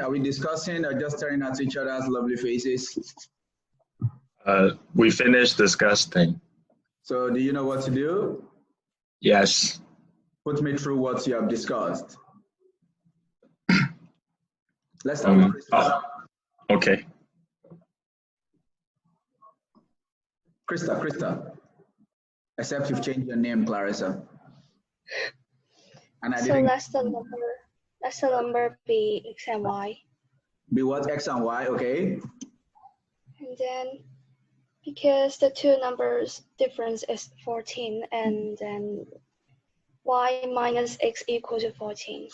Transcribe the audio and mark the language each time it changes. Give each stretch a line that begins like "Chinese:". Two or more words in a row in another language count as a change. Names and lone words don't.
English: Are we discussing or just staring at each other's lovely faces? We finished discussing. So do you know what to do? Yes. Put me through what you have discussed. Let's start with Krista. Okay. Krista. Except you've changed your name, Clarissa. And I So didn't. Let the number be x and y. Be what? X and Y, okay? And then because the two numbers difference is 14, and then y minus x equal to 14.